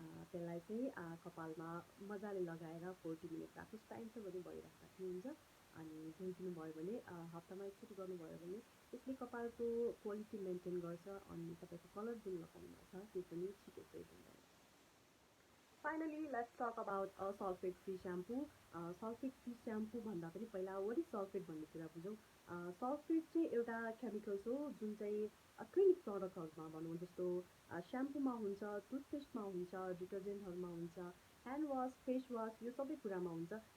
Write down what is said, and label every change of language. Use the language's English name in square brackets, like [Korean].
[Nepali] त्यसलाई चाहिँ कपालमा मजाले लगाएर 40 मिनट राख्नुहोस्। टाइम छ भने भइराख्दा पनि हुन्छ। अनि धोइदिनु भयो भने हप्तामा एकचोटि गर्नुभयो भने त्यसले कपालको क्वालिटी मेन्टेन गर्छ, अनि तपाईँको कलर जुन लगाउनु भएको छ त्यो पनि छिटो फेड हुँदैन। [English] Finally let's talk about sulphate free shampoo. [Nepali] Sulphate free shampoo भन्दा पनि पहिला [English] what is sulphate [Nepali] भन्ने कुरा बुझौँ। सल्फेट चाहिँ एउटा केमिकल्स हो जुन चाहिँ क्लिनिक प्रडक्टहरूमा भनौँ, जस्तो स्याम्पूमा हुन्छ, टुथपेस्टमा हुन्छ, डिटर्जेन्टहरूमा हुन्छ, ह्यान्ड वास, फेस वास, यो सबै कुरामा हुन्छ।